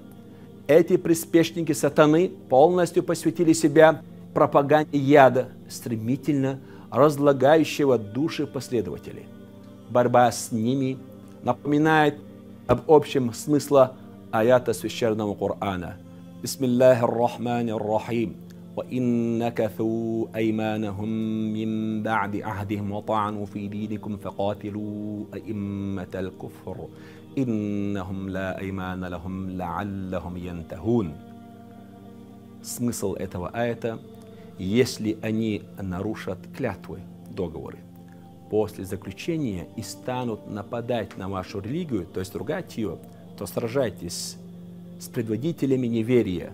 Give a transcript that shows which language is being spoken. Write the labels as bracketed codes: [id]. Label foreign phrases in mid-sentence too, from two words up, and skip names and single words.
[ru] Эти приспешники сатаны полностью посвятили себя пропаганде яда, стремительно разлагающего души последователей. Борьба с ними напоминает об общем смысле аята священного Корана. [ar] بسم الله الرحمن الرحيم. وإن نكثوا أيمانهم من بعد عهدهم وطعنوا في دينكم فقاتلوا أئمة الكفر إنهم لا أيمان لهم لعلهم ينتهون. [ru] Смысл этого аята: если они нарушат клятвы, договоры, после заключения и станут нападать на вашу религию, то есть ругать ее, то сражайтесь с предводителями неверия.